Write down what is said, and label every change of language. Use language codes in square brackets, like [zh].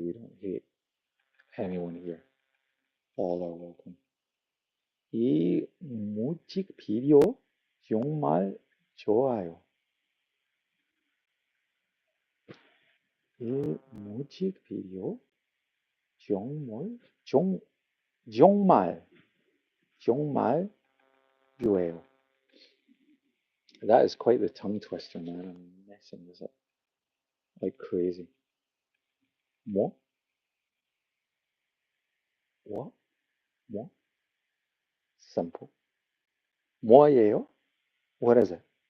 [en] We don't hate anyone here. All are welcome. [ko] 이 뮤직비디오 정말 좋아요. 이 뮤직비디오 정말 정 정말 정말 좋아요. [en] That is quite the tongue twister, man. I'm messing this up like crazy. What? What? What? Simple. [ko] 뭐예요? [en] What is it?